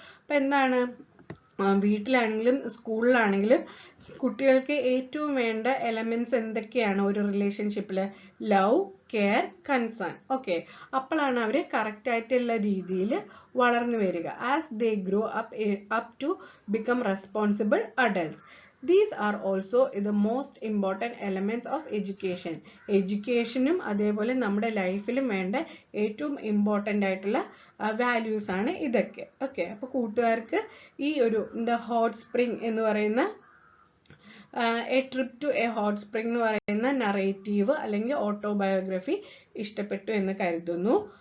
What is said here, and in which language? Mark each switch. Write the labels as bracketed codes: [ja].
[ml] അപ്പം എന്താണ്, വീട്ടിലാണെങ്കിലും സ്കൂളിലാണെങ്കിലും കുട്ടികൾക്ക് ഏറ്റവും വേണ്ട എലമെന്റ്സ് എന്തൊക്കെയാണ് ഒരു റിലേഷൻഷിപ്പിൽ? Love, care, concern. ഓക്കെ. അപ്പോഴാണ് അവർ കറക്റ്റ് ആയിട്ടുള്ള രീതിയിൽ വളർന്നു വരിക. [en] As they grow up to become responsible adults. These are also the most important elements of education. [ml] എഡ്യൂക്കേഷനും അതേപോലെ നമ്മുടെ ലൈഫിലും വേണ്ട ഏറ്റവും ഇമ്പോർട്ടൻ്റ് ആയിട്ടുള്ള വാല്യൂസ് ആണ് ഇതൊക്കെ. ഓക്കെ. അപ്പോൾ കൂട്ടുകാർക്ക് ഈ ഒരു ദ ഹോട്ട് സ്പ്രിംഗ് എന്ന് പറയുന്ന A trip to A hot spring എന്ന് പറയുന്ന നറേറ്റീവ് അല്ലെങ്കിൽ ഓട്ടോബയോഗ്രഫി ഇഷ്ടപ്പെട്ടു എന്ന് കരുതുന്നു.